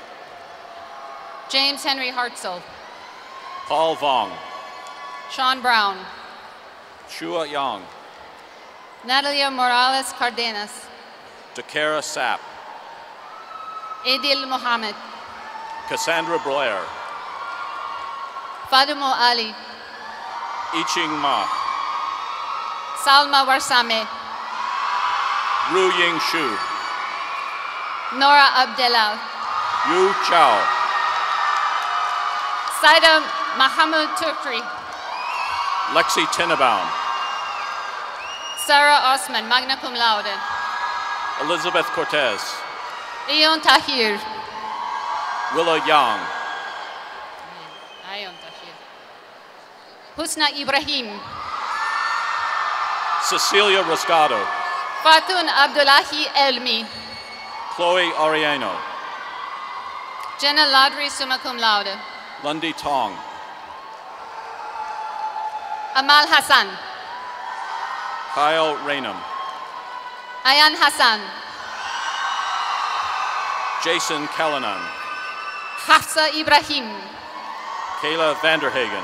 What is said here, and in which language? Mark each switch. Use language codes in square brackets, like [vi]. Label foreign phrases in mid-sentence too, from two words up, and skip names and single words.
[en] James Henry Hartzell. Paul Vong. Sean Brown. Shua Yang. Natalia Morales Cardenas. Dakara Sapp. Adil Mohammed. Cassandra Blair. Fadumo Ali. Iching Ma. Salma Warsame. Ru Ying Shu. Nora Abdelal. Yu Chao. Saida Mahamud Turkri. Lexi Tinnebaum. Sarah Osman, [la] magna cum laude. [en] Elizabeth Cortez. Ion Tahir. Willa Yang. Ion Tahir. Husna Ibrahim. Cecilia Rasgado. Fatun Abdullahi Elmi. Chloe Ariano. Jenna Ladri, [la] summa cum laude. [en] Lundy Tong. Amal Hassan. Kyle Rainham. Ayan Hassan. Jason Callanan. Hafsa Ibrahim. Kayla Vanderhagen.